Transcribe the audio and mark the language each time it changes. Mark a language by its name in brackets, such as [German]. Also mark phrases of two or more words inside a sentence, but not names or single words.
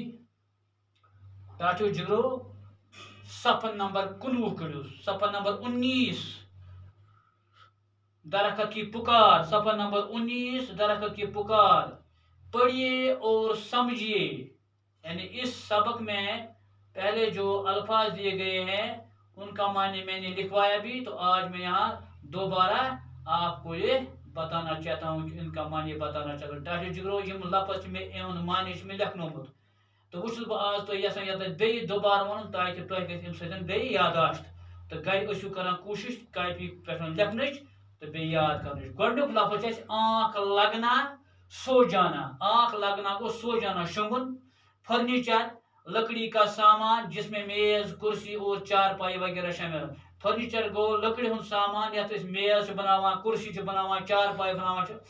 [Kashmiri] टाटो जिगरो [Hindi] सफर नंबर 19 करो, सफर नंबर 19 दरख्त की पुकार, सफर नंबर 19 दरख्त की पुकार। पढ़िए और समझिए। यानी इस सबक में पहले जो अल्फाज दिए गए हैं उनका माने मैंने लिखवाया भी, तो आज मैं यहाँ दोबारा आपको ये बताना चाहता हूँ कि इनका माने बताना चाहता हूँ। [Kashmiri] टाटो जिगरो यम लफज में एवं माने में लिखनोमुत, तो वो बह आज तो यसान यत बे दोबारा वन ताकि तुह गम सतन बे यादाश्त, तो गर ٲسِو करन कोशिश कापी पे लिखनच तो बे याद कर। [Hindi] गोडुक लफज है आँख लगना सो जाना। आँख लगना को सो जाना, शंगुन। फर्नीचर लकड़ी का सामान जिसमें मेज कुर्सी और चारपाई वगैरह शामिल। [Kashmiri] फर्नीचर गो लकड़ी हूं सामान यथ मेज बनावा, कुर्सी बनावा, चारपाई बनावा।